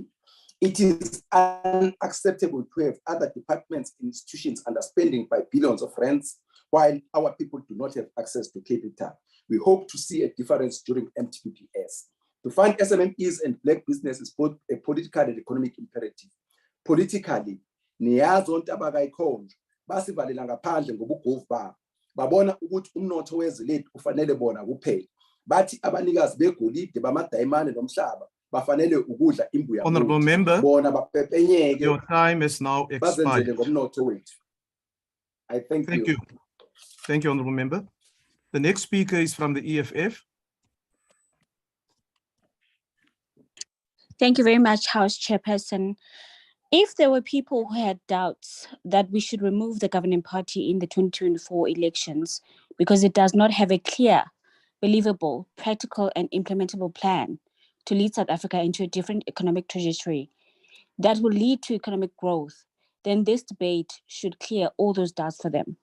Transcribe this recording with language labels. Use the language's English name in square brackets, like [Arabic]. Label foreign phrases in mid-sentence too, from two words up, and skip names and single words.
[English] It is unacceptable to have other departments and institutions underspending by billions of rands while our people do not have access to capital. We hope to see a difference during MTBPS. To fund SMMEs and Black business is both a political and economic imperative. Politically, [Zulu] niyazi onke abakayikhonjwa basivalela ngaphandle ngobugovu babo. Babona ukuthi umnotho wezwe lethu ufanele bona kuphela. Bathi abanikazi begolide bamadayimane nomhlaba bafanele ukudla imbuya [English] Honorable [Zulu] mnotho. [English] member, [Zulu] Bona bapepenyeke [English] your time has now [Zulu] bazenzele [English] expired. [Zulu] ngomnotho wethu. [English] I thank Thank you. you. Thank you, honorable member. The next speaker is from the EFF. Thank you very much, House Chairperson. If there were people who had doubts that we should remove the governing party in the 2024 elections because it does not have a clear, believable, practical, and implementable plan to lead South Africa into a different economic trajectory that will lead to economic growth, then this debate should clear all those doubts for them.